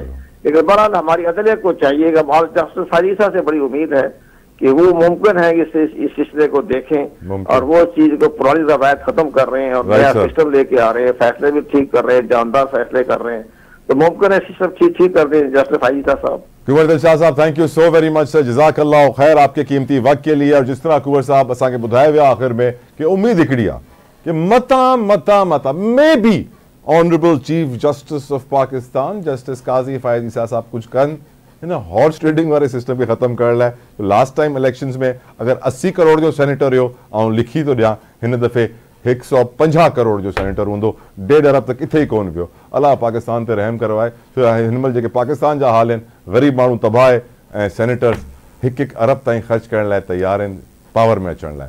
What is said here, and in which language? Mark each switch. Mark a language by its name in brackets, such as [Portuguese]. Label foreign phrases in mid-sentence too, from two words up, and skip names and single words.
[Hindi] लेकिन बहरहाल हमारी अदलियत को चाहिए कि जस्टिस फारीसा से बड़ी उम्मीद है कि वो मुमकिन है कि इस सिलसिले को देखें और वो चीज को पुरानी रवायत खत्म कर रहे हैं और नया सिस्टम लेके आ रहे हैं, फैसले भी ठीक कर रहे हैं, जानदार फैसले कर रहे हैं। तो मुमकिन है सिस्टम ठीक कर दें जस्टिस फारीसा साहब। कुंवर दिलशाद साहब, [English] thank you so very much sir, [Arabic] جزاك الله خير [Hindi] आपके कीमती वक्त के लिए। [Sindhi] और जिस तरह कुंवर साहब असांखे ॿुधाए विया आख़िर में कि उम्मीद हिकिड़ी आहे कि मता मे बी [English] Honorable Chief Justice of Pakistan [Sindhi] जस्टिस काज़ी फ़ाइज़ ईसा साहब कुछ कनि हिन [English] horse trading [Sindhi] वाले सिस्टम खे ख़त्म करण लाइ। तो [English] last time elections [Sindhi] में अगर 80 करोड़ जो सेनेटर हुयो, ऐं लिखी थो ॾियां हिन दफ़े 150 करोड़ जो सेनेटर हूंदो, 1.5 अरब त किथे ई कोन पियो। अलाह पाकिस्तान ते रहम करो आहे। छो हिन महिल जेके पाकिस्तान जा हाल आहिनि, ग़रीब माण्हू तबाह आहे ऐं सेनेटर्स 1-1 अरब ताईं ख़र्च करण लाइ तयार आहिनि पावर में अचण लाइ।